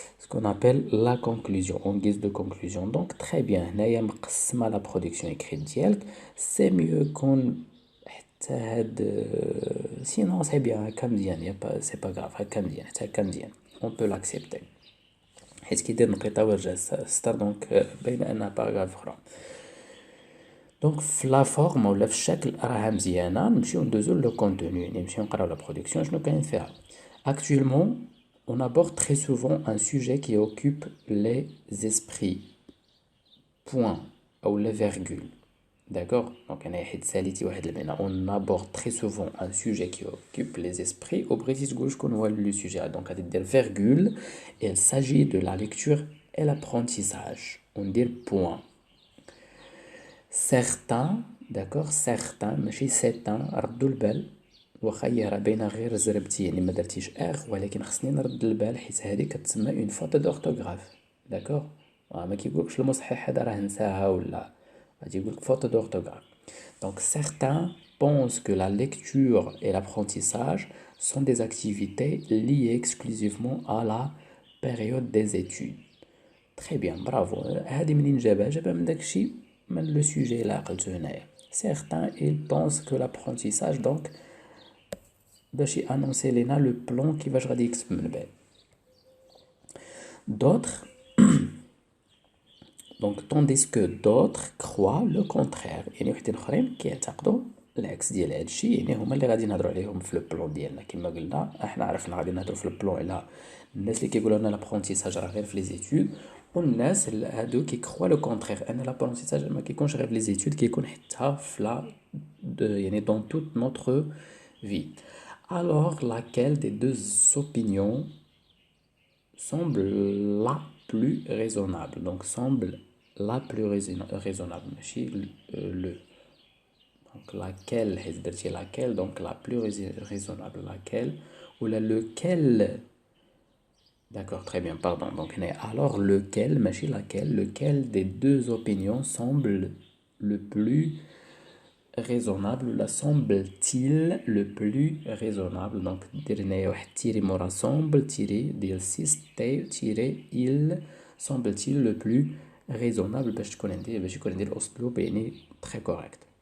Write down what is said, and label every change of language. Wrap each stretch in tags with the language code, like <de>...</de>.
<fr>qu'on appelle la conclusion, en guise de conclusion. Donc, très bien,</fr> <ar>هنايا مقسمة</ar> <fr>la production écrite ديالك. C'est mieux qu'on حتى هاد sinon c'est bien</fr> <ar>هكا مزيان,</ar> <fr>c'est pas grave, هكا مزيان, حتى هكا مزيان. On peut l'accepter.</fr> <ar>حيت كيدير نقيطة ورجع ستار, دونك باينة أنها باراغراف أخرى. دونك في لا فورم ولا في الشكل راها مزيانة. نمشيو ندوزو لو كونتوني, يعني نمشيو نقراو لا برودكسيون شنو كاين فيها.</ar> <fr>Actuellement, on aborde très souvent un sujet qui occupe les esprits. Point. Ou les virgules. D'accord. Donc, on aborde très souvent un sujet qui occupe les esprits. Au British gauche, qu'on voit le sujet. Donc, avec des virgules, il s'agit de la lecture et l'apprentissage. On dit point. Certains, d'accord, certains, ماشي certains,</fr> <ar>ردوا البال. واخا هي راه باينه غير زربتي, يعني ما درتيش ولكن خصني نرد البال حيت هذه كتسمى اون فوت دورتوغراف. داكوغ, ما كيقولكش المصحح هذا راه نساها ولا, غادي يقولك فوت دورتوغراف.</ar> <fr>Donc certains pensent que la lecture et l'apprentissage sont des activités liées exclusivement à la période des études. Très bien, bravo.</fr> <ar>هذه منين جابها من داكشي, من لو سوجي اللي عقلتو هنايا.</ar> <fr>Certains ils pensent que l'apprentissage, donc</fr> <ar>باش يانونسي لينا لو بلان كيفاش غادي يكتب من بعد.</ar> <fr>D'autres donc tandis que d'autres croient le contraire,</fr> <ar>يعني وحدين اخرين كيعتقدوا العكس ديال هادشي, يعني هما اللي غادي نهضروا عليهم في لو بلان ديالنا. كما قلنا احنا عرفنا غادي نهضروا في لو بلان على الناس اللي كيقولوا لنا لابرونتيساج راه غير في لي زيتود, والناس هادو كيكخوا لو كونترير ان لابرونتيساج ما كيكونش غير في لي زيتود, كيكون حتى في لا يعني</ar> <fr>dans toute notre vie. Alors, laquelle des deux opinions semble la plus raisonnable? Donc, semble la plus raisonnable. Le. Donc, laquelle, laquelle, donc la plus raisonnable, laquelle, ou lequel. D'accord, très bien, pardon. Donc, alors, lequel, lequel des deux opinions semble le plus raisonnable, ou la semble-t-il le plus raisonnable.</fr> <ar>Donc درنا واحد تيري مورا semble تيري ديال سيستي تيري</ar> <fr>il semble-t-il le plus raisonnable</fr> <ar>باش يكون عندي الاسلوب يعني très correct.</ar>